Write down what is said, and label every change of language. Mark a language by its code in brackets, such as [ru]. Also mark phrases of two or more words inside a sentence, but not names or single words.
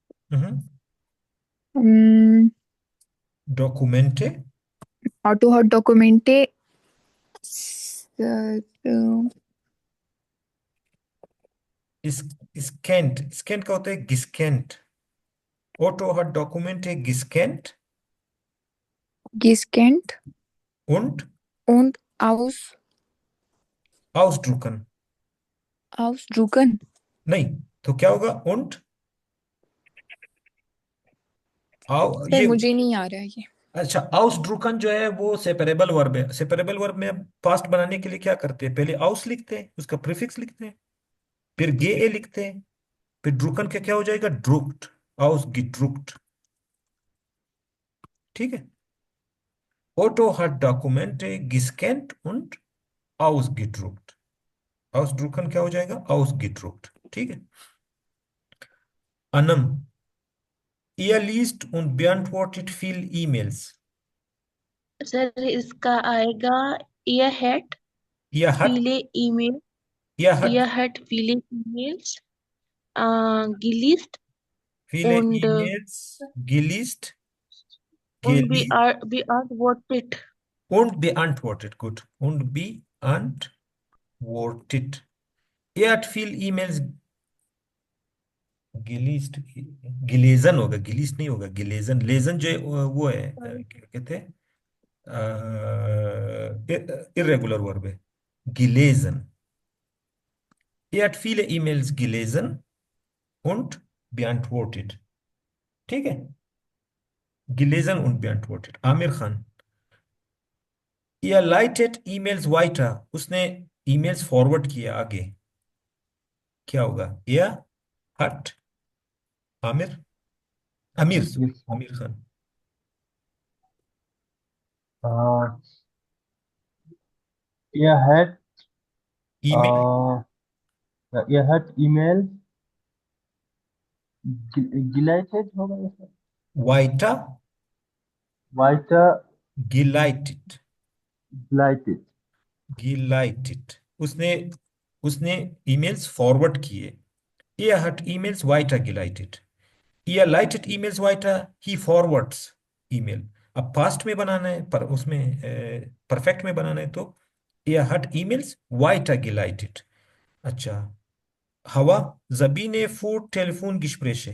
[de] डॉक्यूमेंटे Otto hat Dokumente स्कैंट. स्कैंट [hi] का होता है [de] गिस्कैंट. Otto hat Dokumente gescannt gescannt und und ausdrucken. ausdrucken. [hi] नहीं तो क्या होगा und सर ये मुझे नहीं आ रहा है ये. अच्छा, ausdrucken जो है वो [en] separable verb [hi] है. [en] separable verb [hi] में पास्ट बनाने के लिए क्या करते हैं, पहले aus लिखते हैं, उसका प्रीफिक्स लिखते हैं, फिर ge लिखते हैं, फिर drucken का क्या हो जाएगा, [de] druckt. ausgedruckt. [hi] ठीक है. [de] Otto hat Dokumente gescannt und ausgedruckt. [hi] ausdrucken क्या हो जाएगा, ausgedruckt. ठीक है. अनम, [de] ihr liest und beantwortet viel E-Mails. [hi] सर इसका आएगा [de] ihr hat ihr hat viele E-Mail ihr hat ihr hat viele E-Mails gelesen viele und E-Mails gelesen und beantwortet. Und beantwortet, gut. Und beantwortet. Er hat viel E-Mails gelesen होगा, gelesen [hi] नहीं होगा, [de] gelesen. [hi] lesen जो वो है क्या कहते हैं, [en] irregular verb [hi] है, [de] gelesen. Er hat viele E-Mails gelesen und beantwortet. [hi] ठीक है. [de] gelesen und beantwortet. [hi] आमिर खान, [de] ihr leitet E-Mails weiter. [hi] उसने [en] emails forward [hi] किया आगे. क्या होगा, [de] er hat [hi] आमिर आमिर आमिर खान. [de] ihr hat ईमेल ihr hat E-Mail geleitet [hi] होगा इसका? [de] weiter weiter geleitet. geleitet. [hi] उसने [en] emails forward [hi] किए. [de] er hat E-Mails weitergeleitet. Er leitet E-Mails weiter, [en] he forwards email. [hi] अब पास्ट में बनाना है, पर उसमें परफेक्ट में बनाना है तो [de] ihr hat E-Mails weitergeleitet. अच्छा, हवा, Sabine führt Telefon Gespräche.